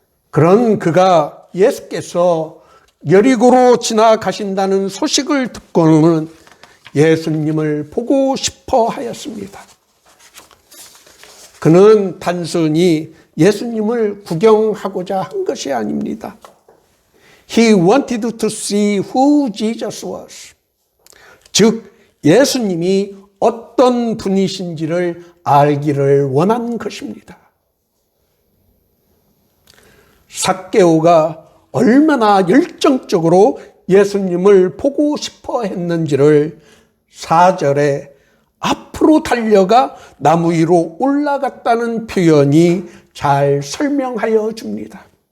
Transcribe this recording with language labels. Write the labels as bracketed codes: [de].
[ko] 그런 그가 예수께서 여리고로 지나가신다는 소식을 듣고는 예수님을 보고 싶어 하였습니다. 그는 단순히 예수님을 구경하고자 한 것이 아닙니다. [en] He wanted to see who Jesus was. [ko] 즉, 예수님이 어떤 분이신지를 알기를 원한 것입니다. 삭개오가 얼마나 열정적으로 예수님을 보고 싶어 했는지를 4절에 앞으로 달려가 나무 위로 올라갔다는 표현이 잘 설명하여 줍니다.